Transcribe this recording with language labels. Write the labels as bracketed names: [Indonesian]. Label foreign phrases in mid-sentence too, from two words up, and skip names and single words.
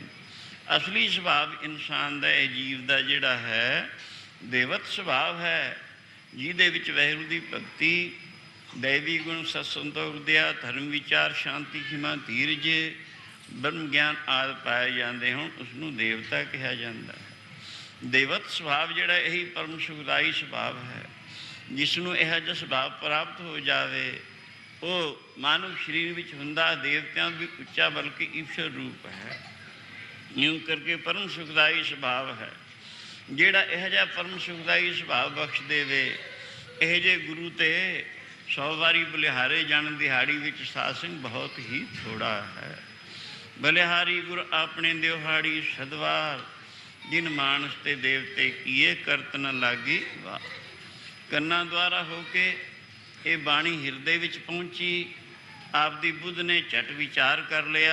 [Punjabi] ਅਸਲੀ ਸੁਭਾਵ ਇੰਸਾਨ ਕਾ ਜੀਵ ਕਾ ਜਿਹੜਾ ਹੈ ਦੇਵਤ ਸੁਭਾਵ ਹੈ, ਜਿਹਦੇ ਵਿਚ ਵਾਹਿਗੁਰੂ ਕੀ ਭਗਤੀ, ਦੈਵੀ ਗੁਣ, ਸਤਸੰਤੋਖ ਦਇਆ, ਧਰਮ ਵਿਚਾਰ, ਸ਼ਾਂਤੀ, ਖਿਮਾ, ਧੀਰਜ, ਬ੍ਰਹਮ ਗਿਆਨ ਆਦਿ ਪਾਏ ਜਾਤੇ ਹੋਣ, ਉਸਨੂੰ ਦੇਵਤਾ ਕਹਾ ਜਾਤਾ ਹੈ। ਦੇਵਤ ਸੁਭਾਵ ਜਿਹੜਾ ਯਹੀ ਪਰਮ ਸੁਖਦਾਈ ਸੁਭਾਵ ਹੈ। ਜਿਸਨੂੰ ਇਹੋ ਜਿਹਾ ਸੁਭਾਵ ਪ੍ਰਾਪਤ ਹੋ ਜਾਏ ਵੋ ਮਾਨਵ ਸਰੀਰ ਵਿਚ ਹੁੰਦਾ ਦੇਵਤਿਆਂ ਭੀ ਉੱਚਾ ਬਲਕਿ ਈਸ਼ਵਰ ਰੂਪ ਹੈ। [Hindi] यूँ करके परम सुखदाई सुभाव है। [Punjabi] ਜਿਹੜਾ ਇਹੋ ਜਿਹਾ ਪਰਮ ਸੁਖਦਾਈ ਸੁਭਾਵ ਬਖ਼ਸ਼ ਦੇਵੇ, ਇਹੋ ਜੇ ਗੁਰੂ ਤੇ 100 ਵਾਰੀ ਬਲਿਹਾਰੇ ਜਾਣ ਦਿਹਾੜੀ ਵਿਚ ਸਾਸੰਗ ਬਹੁਤ ਹੀ ਥੋੜ੍ਹਾ ਹੈ। ਬਲਿਹਾਰੀ ਗੁਰ ਅਪਨੇ ਦਿਹਾੜੀ ਸਦਵਾਰ, ਜਿਨ ਮਾਨਸ ਤੇ ਦੇਵਤੇ ਕੀਏ ਕਰਤ ਨ ਲਾਗੀ ਵਾਹ। ਕੰਨਾ ਦੁਆਰਾ ਹੋਕੇ ਯੇ ਬਾਣੀ ਹਿਰਦੇ ਵਿਚ ਪਹੁੰਚੀ, ਆਪਦੀ ਬੁੱਧ ਨੇ ਝਟ ਵਿਚਾਰ ਕਰ ਲਿਆ।